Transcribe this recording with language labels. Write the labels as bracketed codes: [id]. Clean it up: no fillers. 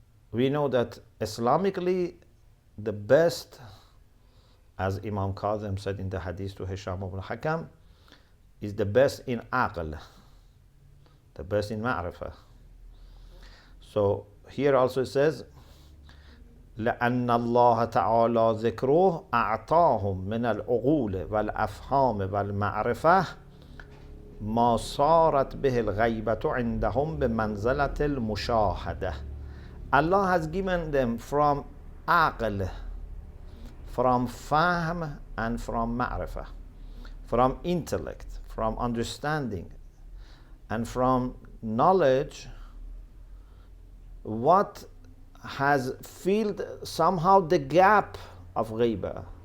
[en] We know that Islamically, the best, as Imam Kazim said in the hadith to Hisham ibn Hakam, is the best in aql, the best in ma'rifah. [ar] So here also it says, لأن الله تعالى ذكره أعطاهم من العقول والأفهام والمعرفة ما صارت به الغيبة عندهم بمنزلة المشاهدة. [en] Allah has given them from aql, from fahm, and from ma'rifah, from intellect, from understanding, and from knowledge, what has filled somehow the gap of ghaiba.